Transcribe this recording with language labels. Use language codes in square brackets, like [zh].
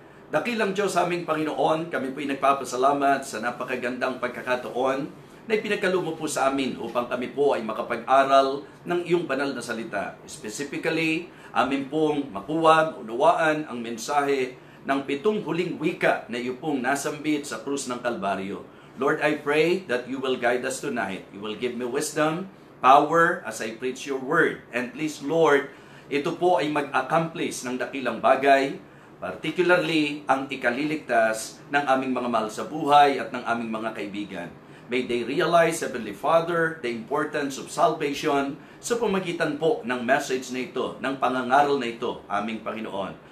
[tl] Dakilang Diyos aming Panginoon, kami po'y nagpapasalamat sa napakagandang pagkakataon na ipinagkaloob mo po sa amin upang kami po ay makapag-aral ng iyong banal na salita. Specifically, amin pong makuha, maunawaan ang mensahe ng 7 huling wika na iyo pong nasambit sa krus ng Kalbaryo. [en] Lord, I pray that you will guide us tonight. You will give me wisdom, power as I preach your word. And please, Lord, [tl] ito po ay mag-accomplish ng dakilang bagay, particularly ang ikaliligtas ng aming mga mahal sa buhay at ng aming mga kaibigan. [en] May they realize, Heavenly Father, the importance of salvation [tl] sa pamagitan po ng message na ito, ng pangangaral na ito, aming Panginoon.